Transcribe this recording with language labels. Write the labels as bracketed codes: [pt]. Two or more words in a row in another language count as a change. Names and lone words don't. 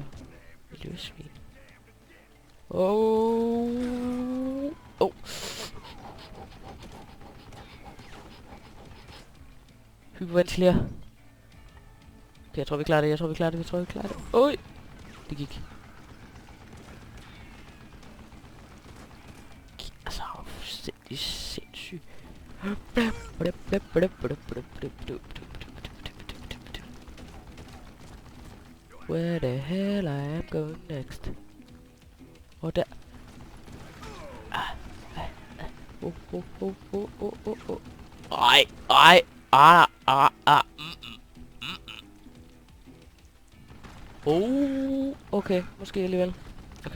[da] Miljøsvin. Hyperventilere. Okay, jeg tror vi klarer det, Oj! Det gik. Altså, han var fuldstændig sindssyg. [en] Where the hell I am going next? [da] Og der. Ej. Okay, måske alligevel. Okay.